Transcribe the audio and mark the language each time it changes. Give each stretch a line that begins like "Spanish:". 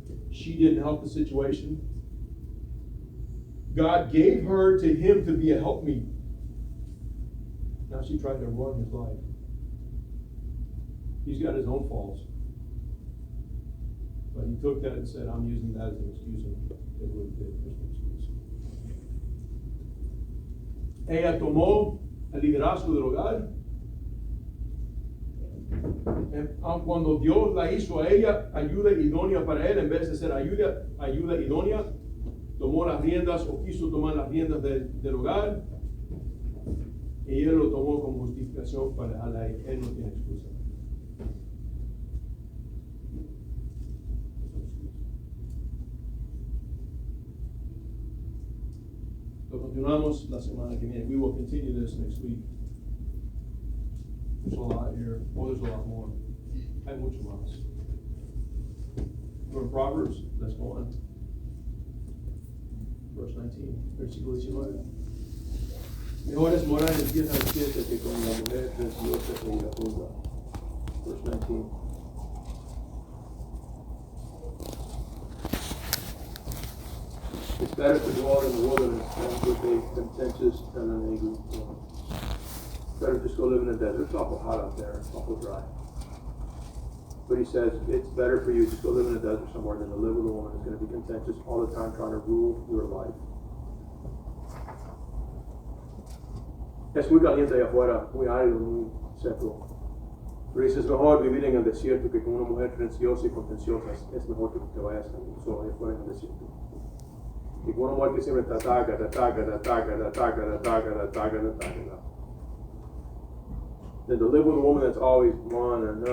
English: She didn't help the situation. God gave her to him to be a helpmeet. Now she tried to run his life. He's got his own faults. But he took that and said, I'm using that as an excuse, and it really did. There's no excuse.
Spanish: Ella tomó el liderazgo del hogar. Cuando Dios la hizo a ella ayuda idónea para él, en vez de ser ayuda idónea, tomó las riendas o quiso tomar las riendas del hogar, y él lo tomó como justificación para dejarla ahí. Él no tiene excusa. Continuamos la semana que viene.
English: We will continue this next week. There's a lot here. Oh, there's a lot more.
Spanish: Hay mucho más.
English: From Proverbs, let's go on. Verse 19,
Spanish: versículo 19. Mejor es morar en tierra quieta que con la mujer preciosa e iracunda.
English: Verse 19. It's better to dwell in the wilderness than with a contentious and an angry woman. Better just go live in the desert. It's awful hot out there. It's awful dry. But he says, it's better for you to just go live in the desert somewhere than to live with a woman who's going to be contentious all the time trying to rule your life.
Spanish: Es muy caliente allá afuera, muy árido, muy seco. Pero dices, es mejor vivir en el desierto que con una mujer renciosa y contenciosa. Es mejor que te vayas solo allá afuera en el desierto. Y con una mujer que siempre te ataca.
English: Than to live with a woman that's always on.